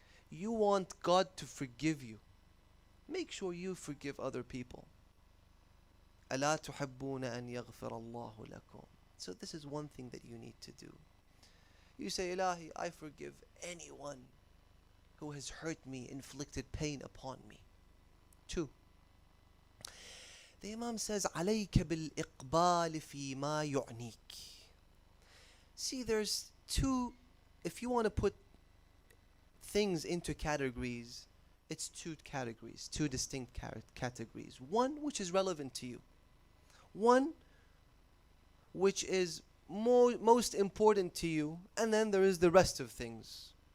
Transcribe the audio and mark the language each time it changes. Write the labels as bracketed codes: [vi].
[en] You want God to forgive you. Make sure you forgive other people. [ar] أَلَا تُحِبُّونَ أَنْ يَغْفِرَ اللَّهُ لَكُمْ. [en] So this is one thing that you need to do. You say, Ilahi, I forgive anyone who has hurt me, inflicted pain upon me. 2. The Imam says, [ar] عَلَيْكَ بِالْإِقْبَالِ فِي مَا يُعْنِيكَ. [en] See, there's 2, if you want to put things into categories, it's two categories, two distinct categories. One which is relevant to you, one which is most important to you, and then there is the rest of things.